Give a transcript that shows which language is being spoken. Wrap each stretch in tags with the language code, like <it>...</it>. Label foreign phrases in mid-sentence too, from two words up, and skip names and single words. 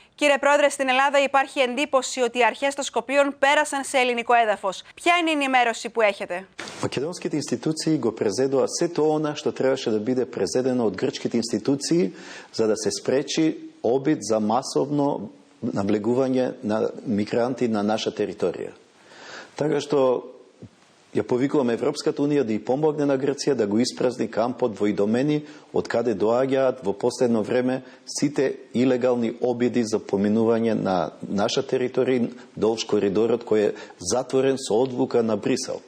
<el>Κύριε Πρόεδρε, στην Ελλάδα υπάρχει εντύπωση ότι οι αρχές των Σκοπίων πέρασαν σε ελληνικό έδαφος. Ποια είναι η ενημέρωση που έχετε?</el> <mk>Македонските институции го презедоа сето она што требаше да биде презедено од грчките институции за да се спречи обид за масовно навлегување на мигранти на наша територија. Така што ја повикуваме Европската унија да ја помогне на Грција да го испразни кампот во Идомени, од каде доаѓаат во последно време сите илегални обиди за поминување на наша територија долж коридорот кој е затворен со одлука на Брисел.</mk>